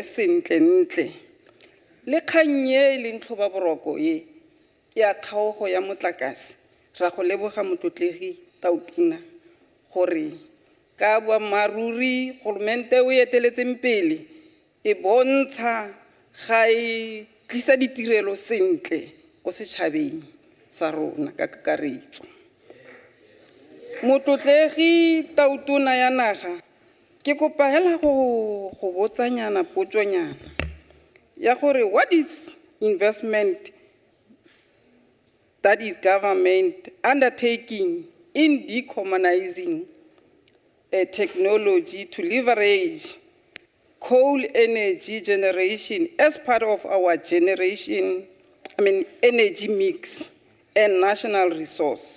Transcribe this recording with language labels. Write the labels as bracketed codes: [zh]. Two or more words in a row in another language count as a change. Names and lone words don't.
[tn] sentle-ntle le kgannye le ntlhoba boroko ye ya kgaogo ya motlakase ra go leboga motlotlegi tautona gore ka boammaaruri governmente o eteletseng pele e bontsha ga e tlisa ditirelo sentle go setšhabeng sa rona ka kakaretso. Motlotlegi tautona ya naga ke kopa hela go botsanyana potsonyana ya gore [en] what is investment that is government undertaking in decarbonizing technology to leverage coal energy generation as part of our energy mix and national resource.